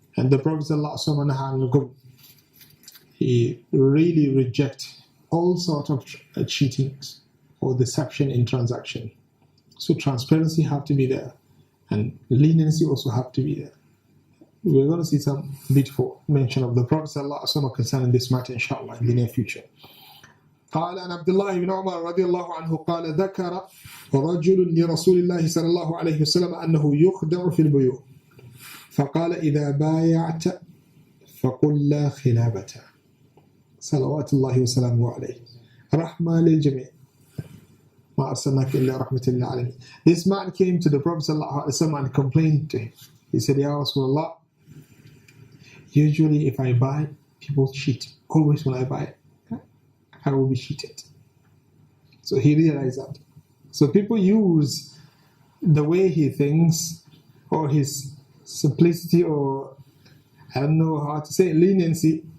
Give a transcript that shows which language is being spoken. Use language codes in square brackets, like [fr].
[en] And the Prophet sallallahu alaihi wasallam, he really rejects all sorts of cheatings or deception in transaction. So transparency have to be there, and leniency also have to be there. We're going to see some beautiful mention of the Prophet ﷺ concerning this matter, inshallah, in the near future. [ar] قال عن عبد الله بن عمر رضي الله عنه قال ذكر رجل لرسول الله صلى الله عليه وسلم أنه يخدع في البيوع فقال إذا بايعت فقل لا خلابة صلوات الله وسلامه عليه رحمة للجميع ما أرسلناك إلا رحمة للعالمين. [en] This man came to the Prophet sallallahu alaihi wasallam and complained to him. He said, Ya Rasulullah, usually if I buy, people cheat. Always when I buy, I will be cheated. So he realized that. So people use the way he thinks or his simplicity or I don't know how to say leniency.